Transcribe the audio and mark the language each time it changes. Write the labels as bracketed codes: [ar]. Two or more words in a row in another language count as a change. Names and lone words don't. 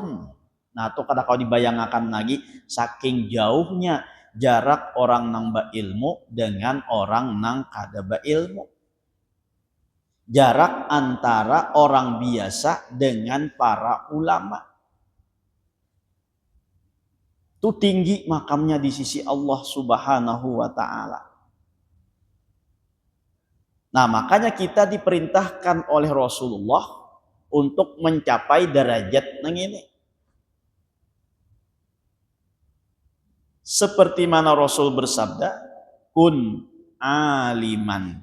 [bjn] Nah, itu kada kau dibayangkan lagi saking jauhnya jarak orang nang berilmu dengan orang nang kada berilmu. [id] Jarak antara orang biasa dengan para ulama. Itu tinggi makamnya di sisi Allah Subhanahu wa ta'ala. [bjn] Nah, makanya kita diperintahkan oleh Rasulullah untuk mencapai derajat nang ini. [id] Seperti mana Rasul bersabda, [ar] كن عالما.